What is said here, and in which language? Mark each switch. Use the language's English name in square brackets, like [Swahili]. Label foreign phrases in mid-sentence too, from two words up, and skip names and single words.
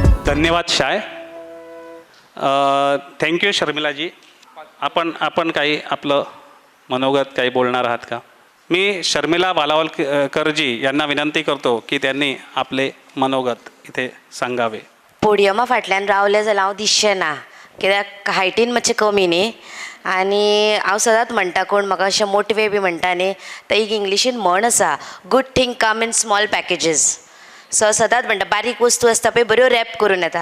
[Marathi] धन्यवाद शाय. थँक्यू शर्मिलाजी. आपण काही आपलं मनोगत काही बोलणार आहात का? मी शर्मिला वालावलकरजी यांना विनंती करतो की त्यांनी आपले मनोगत इथे सांगावे. [Konkani] पोडियमा फाटल्यान रावले जाल्यार हांव दिसचें ना, कित्याक हायटीन मातशें कमी न्ही. आनी हांव सदांच म्हणटा, कोण म्हाका अशें मोटिवे बी म्हणटा न्ही, तर एक इंग्लिशीन म्हण आसा, [English] good thing come in small packages. [Konkani] सो सदांच म्हणटा बारीक वस्तू आसता पळय बऱ्यो रॅप करून येता.